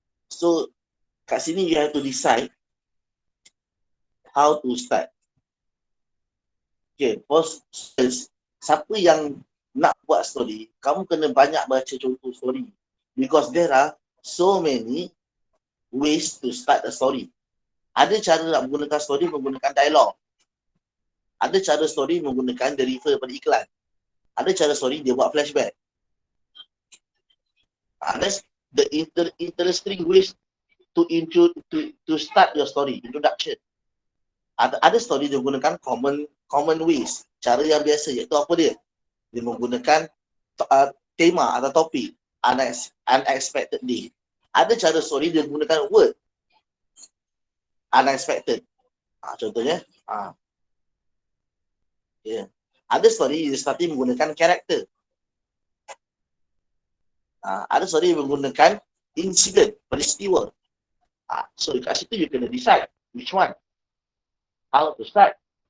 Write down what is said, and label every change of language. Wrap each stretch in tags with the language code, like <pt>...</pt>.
<en>So</en> <ms>kat sini</ms> <en>you have to decide how to start.</en> <ms>Okay, first, siapa yang nak buat story, kamu kena banyak baca contoh story.</ms> <en>Because there are so many ways to start a story.</en> <ms>Ada cara nak menggunakan story menggunakan dialog. Ada cara story menggunakan dia refer pada iklan. Ada cara story dia buat flashback.</ms> <en>That's the interesting ways to start your story, introduction.</en> <ms>Ada story dia menggunakan</ms> <en>common ways,</en> <ms>cara yang biasa, iaitu apa dia? Dia menggunakan tema atau topik, unexpectedly. Ada cara story dia menggunakan word unexpected. Contohnya, ada story dia starting menggunakan karakter. Ada story yang menggunakan incident, peristiwa.</ms> <en>So</en> <ms>kat situ</ms> <en>you kena decide which one, how to start.</en>